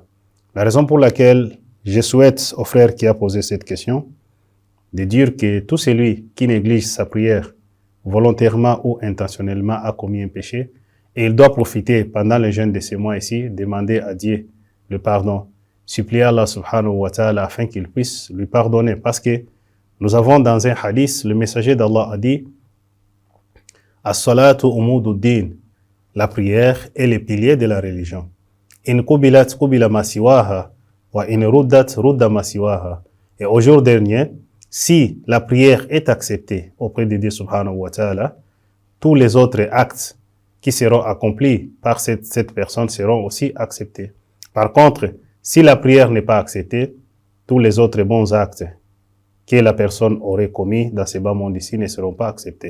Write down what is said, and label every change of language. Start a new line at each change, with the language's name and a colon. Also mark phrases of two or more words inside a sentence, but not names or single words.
French: La raison pour laquelle je souhaite au frère qui a posé cette question de dire que tout celui qui néglige sa prière volontairement ou intentionnellement a commis un péché et il doit profiter pendant le jeûne de ces mois ici, demander à Dieu le pardon, supplier Allah
Arabic: سبحانه وتعالى
French: afin qu'il puisse lui pardonner, parce que nous avons dans un hadith, le messager d'Allah a dit
Arabic: الصلاة عماد الدين,
French: la prière est le pilier de la religion.
Arabic: إن قبلت قبل ما سواها وإن ردت رد ما سواها.
French: Et au jour dernier, si la prière est acceptée auprès de Dieu
Arabic: سبحانه وتعالى,
French: tous les autres actes qui seront accomplis par cette personne seront aussi acceptés. Par contre, si la prière n'est pas acceptée, tous les autres bons actes que la personne aurait commis dans ce bas monde ici ne seront pas acceptés.